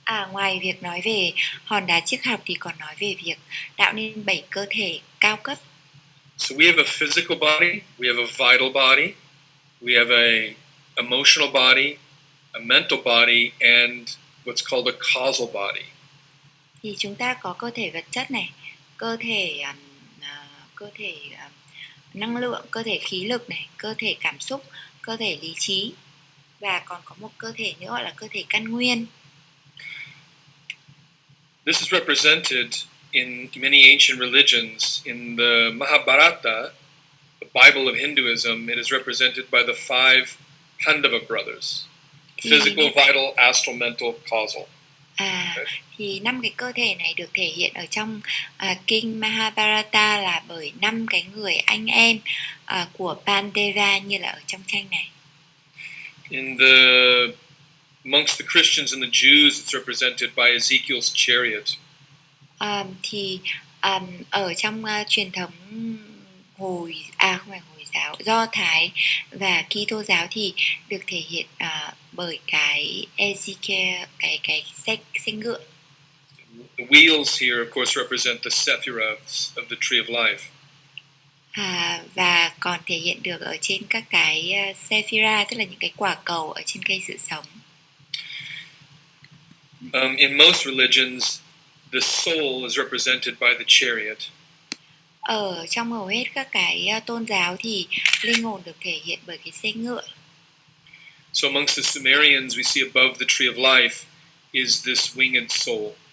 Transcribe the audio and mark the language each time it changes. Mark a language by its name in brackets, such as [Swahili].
[Vietnamese] Ngoài việc nói về hòn đá chiếc học thì còn nói về việc tạo nên 7 cơ thể cao cấp. [English] So we have a physical body, we have a vital body, we have a emotional body, a mental body, and what's called a causal body. [Vietnamese] Thì chúng ta có cơ thể vật chất này, cơ thể cơ thể năng lượng, cơ thể khí lực này, cơ thể cảm xúc, cơ thể lý trí, và còn có một cơ thể nữa gọi là cơ thể căn nguyên. [English] This is represented in many ancient religions. In the Mahabharata, the Bible of Hinduism, it is represented by the 5 Pandava brothers: physical, vital, astral, mental, causal. [Vietnamese] Thì 5 cái cơ thể này được thể hiện ở trong kinh Mahabharata là bởi 5 cái người anh em của Pandava như là ở trong tranh này. [English] Amongst the Christians and the Jews, it's represented by Ezekiel's chariot. [Vietnamese] Ở trong truyền thống không phải Hồi giáo, Do Thái và Kitô giáo thì được thể hiện bởi cái Ezekiel, cái xe ngựa. [English] The wheels here, of course, represent the sephiroths of the tree of life. [Vietnamese] Và còn thể hiện được ở trên các cái sephira, tức là những cái quả cầu ở trên cây sự sống. [English] In most religions, the soul is represented by the chariot. [Vietnamese] Ở trong hầu hết các cái tôn giáo thì linh hồn được thể hiện bởi cái xe ngựa. [English] So amongst the Sumerians, we see above the tree of life is this winged soul.